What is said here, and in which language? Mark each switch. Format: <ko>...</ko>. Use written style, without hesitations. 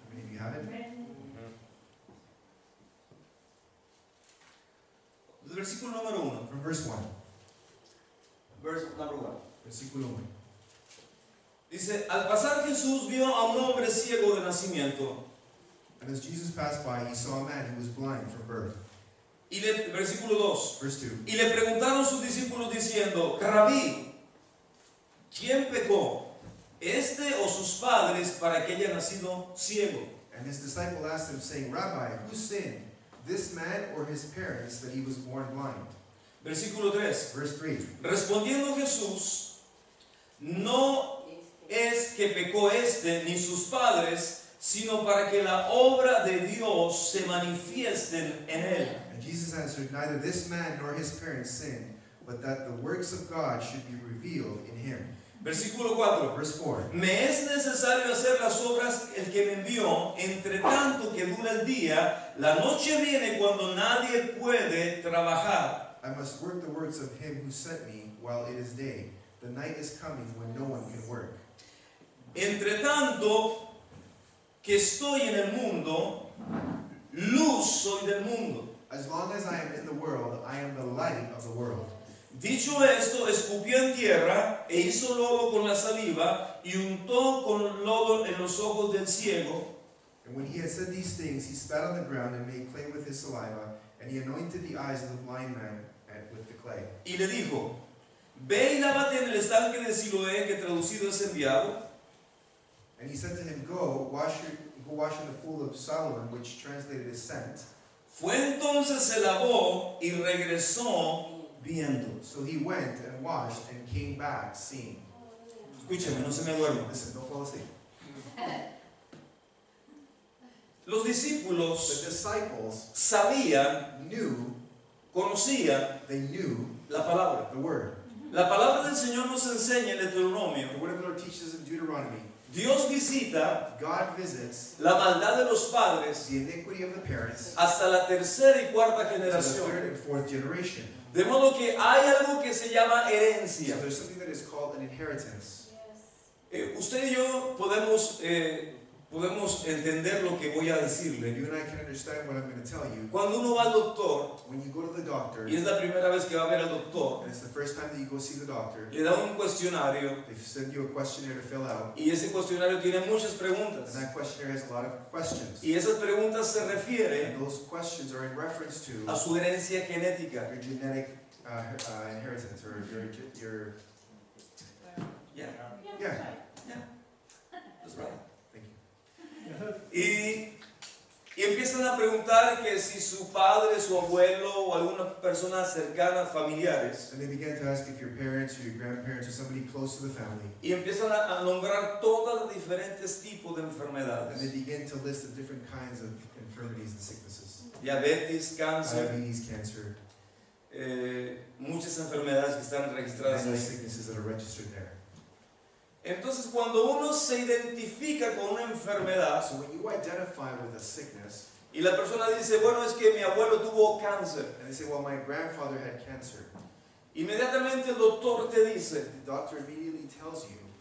<en>How many of you have it?</en> <es>El versículo número 1.</es> <en>From verse 1. Verse number 1.</en> <es>Versículo 1. Dice, al pasar Jesús vio a un hombre ciego de nacimiento.</es> <en>And as Jesus passed by, he saw a man who was blind from birth.</en> <es>Versículo 2.</es> <en>Verse 2.</en> <es>Y le preguntaron sus discípulos diciendo, Rabí, ¿quién pecó? ¿Este o sus padres para que haya nacido ciego?</es> <en>And his disciple asked him, saying, Rabbi, who sinned, this man or his parents, that he was born blind?</en> <es>Versículo 3.</es> <en>Verse 3.</en> <es>Respondiendo Jesús, no es que pecó este ni sus padres, sino para que la obra de Dios se manifieste en él.</es> <en>And Jesus answered, neither this man nor his parents sinned, but that the works of God should be revealed in him.</en> <es>Versículo 4.</es> <en>Verse 4.</en> <es>Me es necesario hacer las obras el que me envió, entre tanto que dura el día, la noche viene cuando nadie puede trabajar.</es> <en>I must work the works of him who sent me while it is day. The night is coming when no one can work.</en> <es>Entre tanto que estoy en el mundo, luz soy del mundo.</es> <en>As long as I am in the world, I am the light of the world.</en> <es>Dicho esto, escupió en tierra e hizo lodo con la saliva y untó con lodo en los ojos del ciego.</es> <en>And when he had said these things, he spat on the ground and made clay with his saliva, and he anointed the eyes of the blind man with the clay.</en> <es>Y le dijo, ve y lávate en el estanque de Siloé, que traducido es enviado.</es> <en>And he said to him, Go wash in the pool of Solomon, which translated is sent.</en> <es>Fue entonces, se lavó y regresó viendo.</es> <en>So he went and washed and came back seeing.</en> <es>Escúchame, no se me duerma.</es> <en>Listen, don't fall asleep.</en> <es>Los</es> <en>The</en> <es>discípulos</es> <en>disciples</en> <es>sabían, conocían</es> <en>they knew</en> <es>la palabra.</es> <en>the word.</en> <es>La palabra del Señor nos enseña en Deuteronomio.</es> <en>The word of the Lord teaches in Deuteronomy.</en> <es>Dios visita</es> <en>God visits</en> <es>la maldad de los padres</es> <en>the iniquity of the parents</en> <es>hasta la tercera y cuarta</es> <en>to the</en> <es>generación.</es> <en>third and fourth generation.</en> <es>De modo que hay algo que se llama</es> <en>So</en> <es>herencia.</es> <en>there's something that is called an inheritance.</en> <es>Usted y yo podemos entender lo que voy a decirle.</es> <en>You and I can understand what I'm going to tell you.</en> <es>Cuando uno va al doctor,</es> <en>When you go to the doctor,</en> <es>y es la primera vez que va a ver al doctor,</es> <en>and it's the first time that you go see the doctor,</en> <es>le da un cuestionario</es> <en>they send you a questionnaire to fill out,</en> <es>y ese cuestionario tiene muchas</es> <en>and</en> <es>preguntas.</es> <en>that questionnaire has a lot of questions.</en> <es>Y esas preguntas se refieren</es> <en>And those questions are in reference to</en> <es>a su herencia genética.</es> <en>your genetic inheritance, or your Yeah, yeah. that's right. Thank you.</en> <es>Y empiezan a preguntar que si su padre, su abuelo o alguna persona cercana, familiares,</es> <en>And they began to ask if your parents or your grandparents or somebody close to the family,</en> <es>y empiezan a nombrar todos los diferentes tipos de</es> <en>and they</en> <es>enfermedades.</es> <en>begin to list the different kinds of infirmities and sicknesses:</en> <es>Diabetes, cáncer,</es> <en>diabetes, cancer,</en> <es>muchas enfermedades que están registradas</es> <en>many</en> <es>ahí.</es> <en>sicknesses that are registered there.</en> <es>Entonces, cuando uno se identifica con una enfermedad</es> <en>So when you identify with a sickness,</en> <es>y la persona dice, bueno, es que mi abuelo tuvo cáncer,</es> <en>and they say, well, my grandfather had cancer,</en> <es>inmediatamente el doctor te dice,</es> <en>the doctor immediately tells you</en>